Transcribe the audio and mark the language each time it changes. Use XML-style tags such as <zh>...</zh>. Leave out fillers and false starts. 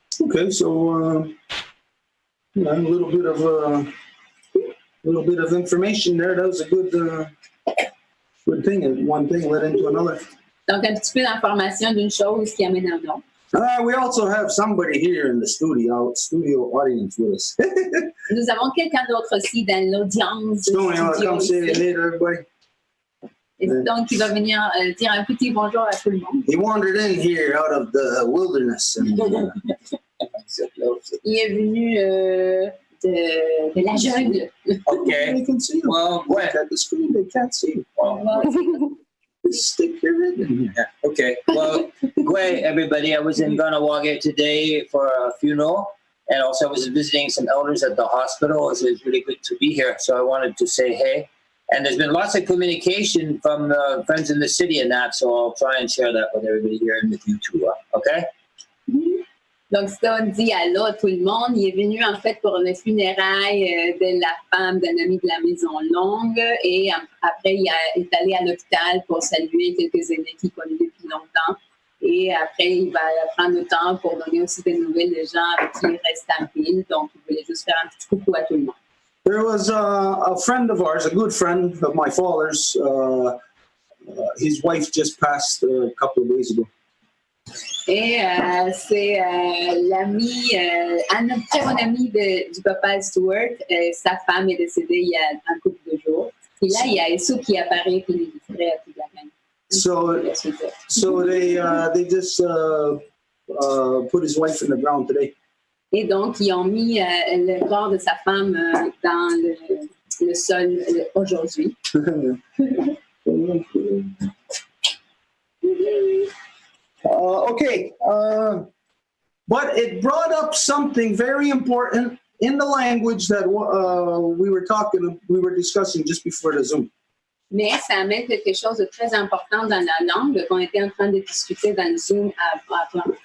<en>Okay, so a little bit of information there. That was a good thing. One thing led into another.</en> <fr>Donc, un petit peu d'information d'une chose qui amène à une autre.</fr> <en>We also have somebody here in the studio audience with us.</en> <fr>Nous avons quelqu'un d'autre aussi dans l'audience.</fr> <en>Tony, come say hey to everybody.</en> <fr>Et donc, il va venir dire un petit bonjour à tout le monde.</fr> <en>He wandered in here out of the wilderness. And,</en> <fr>il est venu de la jungle.</fr> <en>Okay. They can see you. Well, Look at the screen. They can't see you. Just stick your head in here. Yeah. Okay. Well, Gwe, everybody, I was in Kahnawake today for a funeral, and also I was visiting some elders at the hospital. So it's really good to be here. So I wanted to say hey. And there's been lots of communication from friends in the city and that, so I'll try and share that with everybody here and with you too. Okay?</en> <fr>Donc, Stone dit allô à tout le monde. Il est venu en fait pour une funéraille de la femme d'un ami de la Maison Longue et après, il est allé à l'hôpital pour saluer quelques aînés qu'il connaît depuis longtemps. Et après, il va prendre le temps pour donner aussi des nouvelles des gens avec qui il reste en ville. Donc, il voulait juste faire un petit coucou à tout le monde.</fr> <en>There was a friend of ours, a good friend of my father's. His wife just passed a couple of days ago.</en> <fr>Et c'est l'ami, un très bon ami du papa Stuart. Sa femme est décédée il y a un couple de jours. Et là, il y a Issou qui apparaît et qui lui dit à toute la gang.</fr> <en>So they just put his wife in the ground today.</en> <fr>Et donc, ils ont mis le corps de sa femme dans le sol aujourd'hui.</fr> <en>Okay, but it brought up something very important in the language that we were discussing just before the Zoom.</en> <fr>Mais ça amène quelque chose de très important dans la langue qu'on était en train de discuter dans le Zoom avant.</fr>